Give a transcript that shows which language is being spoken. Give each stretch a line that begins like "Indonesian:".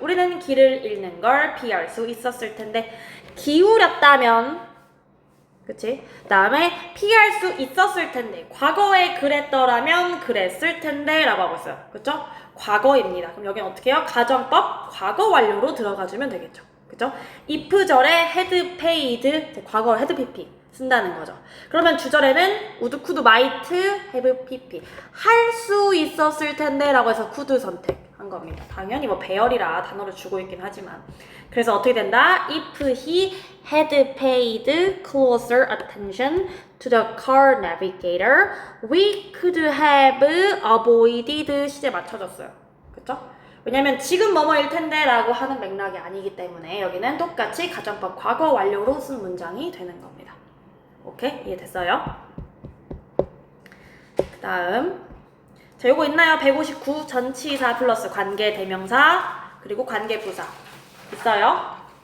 Korean: 우리는 길을 잃는 걸 피할 수 있었을 텐데, 기울였다면, 그치? 그 다음에 피할 수 있었을 텐데, 과거에 그랬더라면 그랬을 텐데 라고 하고 있어요. 그쵸? 과거입니다. 그럼 여기는 어떻게 해요? 가정법 과거 완료로 들어가주면 되겠죠. 그쵸? if절에 had paid, 과거 had pp 쓴다는 거죠. 그러면 주절에는 would, could, might, have, pp 할 수 있었을 텐데 라고 해서 could 선택한 겁니다. 당연히 뭐 배열이라 단어를 주고 있긴 하지만, 그래서 어떻게 된다?
English: If he had paid closer attention to the car navigator, we could have avoided
Korean: 시제 맞춰줬어요. 그쵸? 왜냐면 지금 뭐뭐일 텐데 라고 하는 맥락이 아니기 때문에 여기는 똑같이 가정법 과거 완료로 쓴 문장이 되는 겁니다. 오케이? 이해됐어요? 그 다음, 자, 요거 있나요? 159 전치사 플러스 관계 대명사 그리고 관계 부사 있어요?